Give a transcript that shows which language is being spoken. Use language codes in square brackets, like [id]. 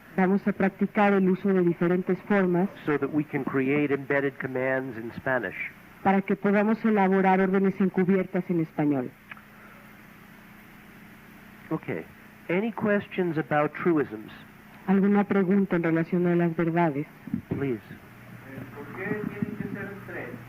[es] vamos a practicar el uso de diferentes formas [en] so that we can create embedded commands in Spanish. [es] para que podamos elaborar órdenes encubiertas en español. [en] Okay. Any questions about truisms? [es] ¿Alguna pregunta en relación a las verdades? [en] Please. [es] ¿Por qué tienen que ser 3?